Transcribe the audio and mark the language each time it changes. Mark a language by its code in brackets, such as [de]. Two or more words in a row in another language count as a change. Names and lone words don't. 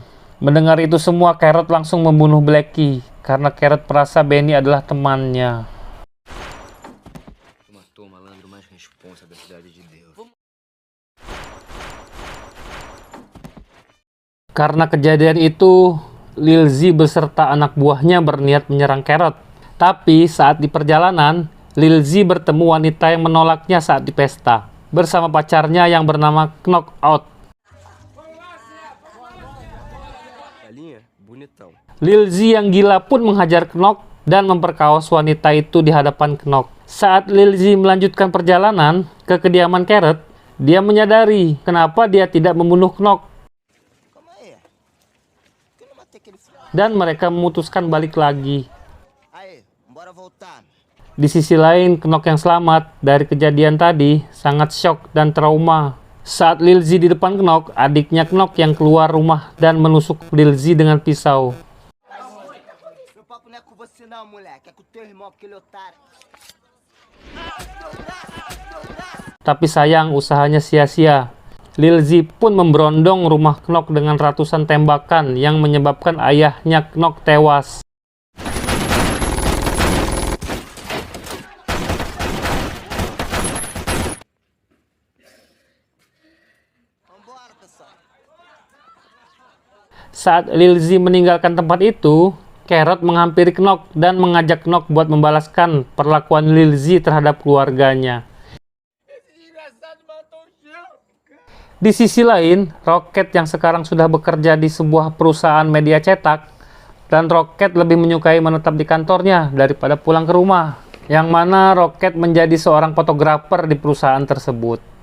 [id] Mendengar itu semua, Carrot langsung membunuh Blackie karena Carrot merasa Benny adalah temannya. [pt] Matou o malandro mais responsa da cidade de Deus. [id] Karena kejadian itu, Lil Z beserta anak buahnya berniat menyerang Carrot. Tapi saat di perjalanan, Lil Z bertemu wanita yang menolaknya saat di pesta, bersama pacarnya yang bernama Knockout. [pt] Galinha, bonitão. [id] Lil Z yang gila pun menghajar Knock dan memperkaos wanita itu di hadapan Knock. Saat Lil Z melanjutkan perjalanan ke kediaman Carrot, dia menyadari kenapa dia tidak membunuh Knock. [pt] Calma aí. Por que eu não matei aquele filho? [id] Dan mereka memutuskan balik lagi. [pt] Aí, bora voltar. [id] Di sisi lain, Knock yang selamat dari kejadian tadi sangat syok dan trauma. Saat Lil Z di depan Knock, adiknya Knock yang keluar rumah dan menusuk Lil Z dengan pisau. [pt] Meu papo não é com você não, moleque. É com teu irmão, aquele otário. [id] Tapi sayang, usahanya sia-sia. Lil Z pun memberondong rumah Knock dengan ratusan tembakan yang menyebabkan ayahnya Knock tewas. [pt] Vambora, pessoal. [id] Saat Lil Z meninggalkan tempat itu, Carrot menghampiri Knock dan mengajak Knock buat membalaskan perlakuan Lil Z terhadap keluarganya. Di sisi lain, Rocket yang sekarang sudah bekerja di sebuah perusahaan media cetak, dan Rocket lebih menyukai menetap di kantornya daripada pulang ke rumah, yang mana Rocket menjadi seorang fotografer di perusahaan tersebut.